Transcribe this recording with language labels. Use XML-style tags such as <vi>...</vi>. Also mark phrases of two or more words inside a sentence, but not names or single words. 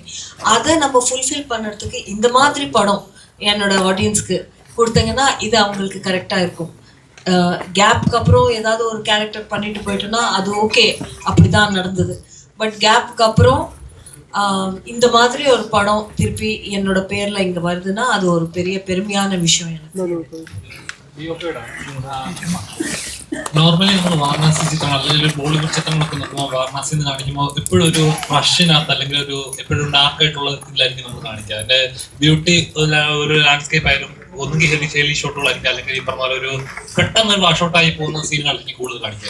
<ta>அதை நம்ம ஃபுல்ஃபில் பண்ணுறதுக்கு இந்த மாதிரி படம் என்னோட ஆடியன்ஸ்க்கு கொடுத்தீங்கன்னா இது அவங்களுக்கு கரெக்டாக இருக்கும். கேப்க்கு அப்புறம் ஏதாவது ஒரு கேரக்டர் பண்ணிட்டு போயிட்டோன்னா அது ஓகே, அப்படி தான் நடந்தது. பட் கேப்க்கு அப்புறம் இந்த மாதிரி ஒரு படம் திருப்பி என்னோட பேரில் இங்கே வருதுன்னா அது ஒரு பெரிய பெருமையான விஷயம் எனக்கு.</ta> <ml>നോർമലി നമ്മൾ വാരണാസി ചിത്രം അല്ലെങ്കിൽ ബോളിവുഡ് ചിത്രങ്ങളൊക്കെ നോക്കുമ്പോൾ വാരണാസി എന്ന് കാണിക്കുമ്പോൾ എപ്പോഴും ഒരു റഷ്യനകത്ത് അല്ലെങ്കിൽ ഒരു എപ്പോഴും ഡാർക്ക് ആയിട്ടുള്ള ഇതിലായിരിക്കും നമ്മൾ കാണിക്കുക. അതിന്റെ ബ്യൂട്ടി ഒരു ലാൻഡ്സ്കേപ്പ് ആയാലും ഒന്നുകിൽ ഹെലി ഷോട്ടുകളായിരിക്കും, അല്ലെങ്കിൽ ഈ പറഞ്ഞ പോലെ ഒരു പെട്ടെന്ന് ഒരു വാഷൗട്ടായി പോകുന്ന സീനുകളായിരിക്കും കൂടുതൽ കാണിക്കുക.</ml>